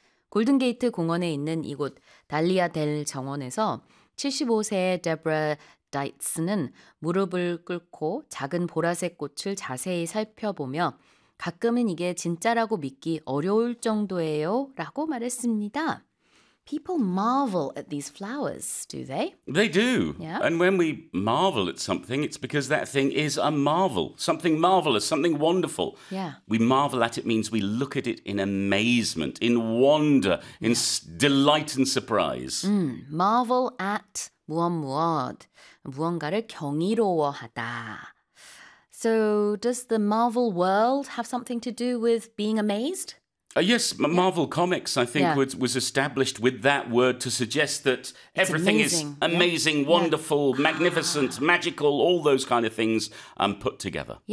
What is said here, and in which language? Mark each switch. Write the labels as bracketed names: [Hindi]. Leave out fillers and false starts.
[Korean] 골든게이트 공원에 있는 이곳 달리아 델 정원에서 75세의 데브라 다이츠는 무릎을 꿇고 작은 보라색 꽃을 자세히 살펴보며 가끔은 이게 진짜라고 믿기 어려울 정도예요 라고 말했습니다. [English] People marvel at these flowers, do they? They do. Yeah. And when we marvel at something, it's because that thing is a marvel, something marvelous, something wonderful. Yeah. We marvel at it means we look at it in amazement, in wonder, in Yeah. delight and surprise. Marvel at [Korean] 무엇 무엇. 무언가를 경이로워하다. [English] So, does the Marvel world have something to do with being amazed? Yes, Marvel Comics, I think, was established with that word to suggest that It's everything is amazing. amazing, wonderful, magnificent, magical, all those kind of things put together.